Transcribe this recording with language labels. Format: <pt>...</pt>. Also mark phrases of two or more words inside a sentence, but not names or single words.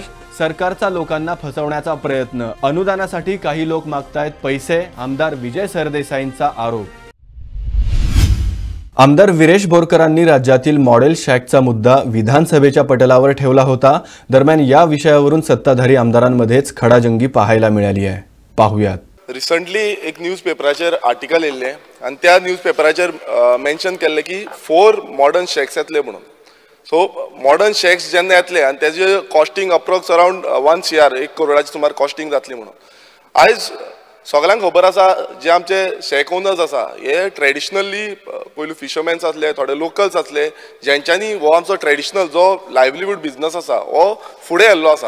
<mr>सरकारचा लोकांना फसवण्याचा प्रयत्न. अनुदानासाठी काही लोक मागतायत पैसे. आमदार विजय सरदेसाईंचा आरोप. आमदार विरेश बोरकरांनी राज्यातील मॉडेल शॅकचा मुद्दा विधानसभेच्या पटलावर ठेवला होता. दरम्यान या विषयावरून सत्ताधारी आमदारांमध्येच खडाजंगी पाहायला मिळाली आहे. पाहूयात.</mr> <kok>रिसंटली एक न्यूजपेपराचेर आर्टिकल येयल्लें आनी त्या न्यूजपेपराचेर मेन्शन केल्लें की 4</kok> <en>modern shacks</en> <kok>येतले म्हणून.</kok> <en>so modern shacks</en> <kok>जेन्ना येतले आनी तेजे</kok> <en>costing approx around</en> <kok>1 CR 1 करोडाची सुमार कॉस्टिंग जातली म्हणून. आयज सगळ्यांक खबर आसा जे आमचे</kok> <en>shack owners</en> <kok>आसा हे ट्रेडिशनली पयलू फिशरमॅन्स आसले, थोडे लोकल्स आसले, जेंच्यांनी हो आमचो ट्रेडिशनल जो</kok> <en>livelihood business</en> <kok>आसा हो फुडें व्हेल्लो आसा.</kok>